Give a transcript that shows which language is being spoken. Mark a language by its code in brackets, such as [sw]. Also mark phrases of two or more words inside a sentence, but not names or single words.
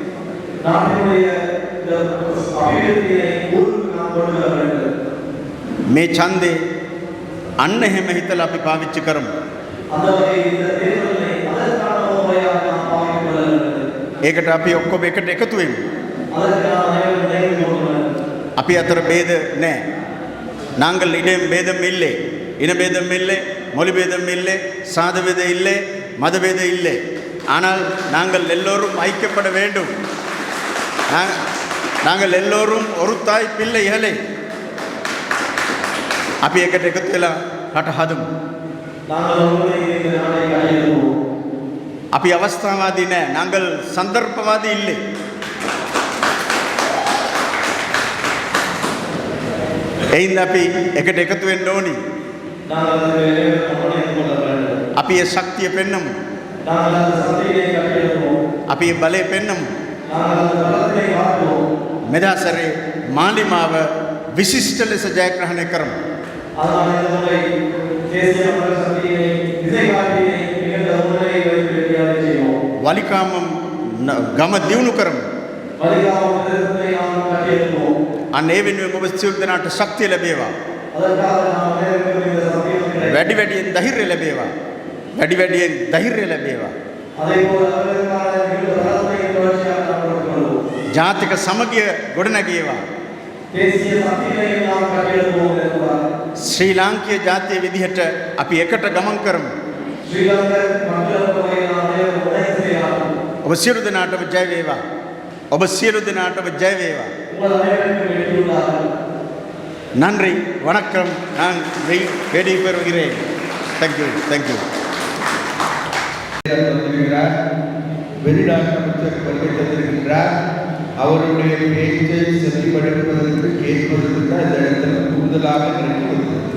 [si] මේ ඡන්දේ අන්න එහෙම හිතලා අපි පාවිච්චි කරමු. ඒකට අපි ඔක්කොම එකට එකතු වෙමු. අපි අතර ભેද නැහැ. [ta] நாங்கள் இடம் பேதம் இல்லை, இன பேதம் இல்லை, மொழி பேதம் இல்லை, சாத பேதம் இல்லை, மத பேதம் இல்லை. ஆனால் நாங்கள் எல்லோரும் ஐக்கியப்பட வேண்டும். நாங்கள் எல்லோரும் ஒரு தாய் பிள்ளைகளை [si] අපි එකට එකතු වෙලා රට හදමු. අපි අවස්ථාවාදී නෑ. [ta] நாங்கள் சந்தர்ப்பவாதி இல்லை. [si] එයින් අපි එකට එකතු වෙන්න ඕනි. අපි ඒ ශක්තිය පෙන්වමු. [ta] நாங்கள் அந்த சக்தியை கட்டியெழுப்போம். [si] අපි ඒ බලය පෙන්වමු. [ta] நாங்கள் அந்த பலத்தை காட்டுவோம். [si] මෙදාසරේ මාලිමාව විශිෂ්ට ලෙස ජයග්‍රහණය කරමු. [ta] அதனால் இந்த முறை தேசிய மக்கள் சக்தியை திசை காட்டியை மிகுந்த முன்னிலை வைத்து வெற்றியாக செய்வோம். [si] වලිකාමම් ගම දියුණු කරමු. [ta] வலிகாமம் பிரதேசத்தை நாம் கட்டியெழுப்போம். [si] අන්න ඒ වෙනුවෙන් ඔබ සියලු දෙනාට ශක්තිය ලැබේවා. [ta] அதற்காக நாம் அனைவருக்கும் இந்த சத்தியம் கிடைக்கும். [si] වැඩි වැඩියෙන් ධෛර්යය ලැබේවා. වැඩි වැඩියෙන් ධෛර්යය ලැබේවා. [ta] அதேபோல் அவர்களுக்கான மிகுந்த பலத்தை தொடர்ச்சியாக நாம் கொடுத்துக்கொள்வோம். [si] ජාතික සමගිය ගොඩනැගේවා. [ta] தேசிய சக்தியை நாம் கட்டியெழுப்போம் என்பதால் [si] ශ්‍රී ලාංකීය ජාතිය විදිහට අපි එකට ගමන් කරමු. [ta] ஸ்ரீலங்கர் மக்களுக்கு நாம் அனைவரும் உதவி செய்யலாம். [si] ඔබ සියලු දෙනාටම ජය වේවා. ඔබ සියලු දෙනාටම ජය වේවා. [ta] உங்கள் அனைவருக்கும் வெற்றி உண்டாகும். நன்றி வணக்கம். நான் வெடி பெறுகிறேன். [en] thank you thank you. [ta] வெளிநாட்டு அமைச்சர் வருகை தந்திருக்கின்றார். அவருடைய பேச்சை செவிமடுப்பதற்கு கேட்பதற்கு தான் இந்த இடத்துல கூடுதலாக கிடைக்கிறது.